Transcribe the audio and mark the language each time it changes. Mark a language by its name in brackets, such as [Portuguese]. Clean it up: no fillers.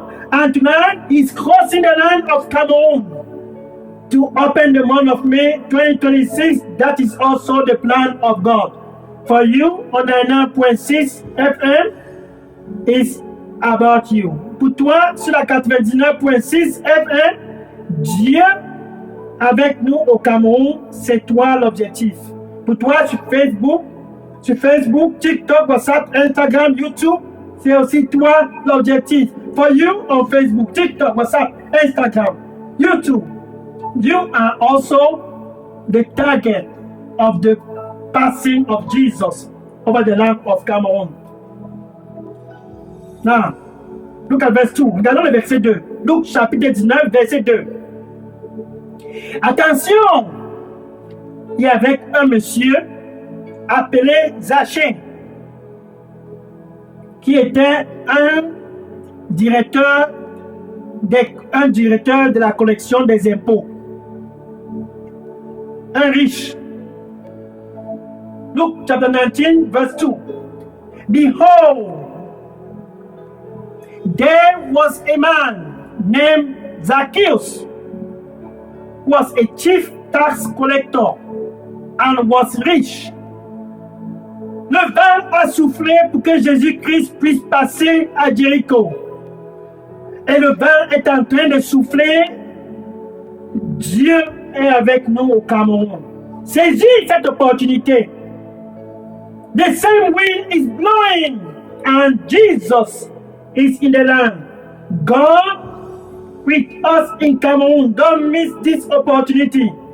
[English] And tonight he's crossing the land of Cameroon to open the month of May 2026. That is also the plan of God. For you, on 99.6 FM is about you. [French] Pour toi, sur la 99.6 FM, Dieu avec nous au Cameroun, c'est toi l'objectif. Pour toi, sur Facebook, TikTok, WhatsApp, Instagram, YouTube, c'est aussi toi l'objectif. [English] For you on Facebook, TikTok, WhatsApp, Instagram, YouTube, you are also the target of the passing of Jesus over the land of Cameroon. Now, look at verse 2. [French] Regardons le verset 2. Luc chapitre 19, verset 2. Attention! Il y avait un monsieur appelé Zachée qui était un directeur de la collection des impôts. Un riche. [English] Luke chapter 19, verse 2. Behold, there was a man named Zacchaeus, who was a chief tax collector and was rich. [French] Le vent a soufflé pour que Jésus-Christ puisse passer à Jéricho. Et le vent est en train de souffler. Dieu est avec nous au Cameroun. Saisis cette opportunité. [English] The same wind is blowing and Jesus is in the land. God with us in Cameroon. Don't miss this opportunity.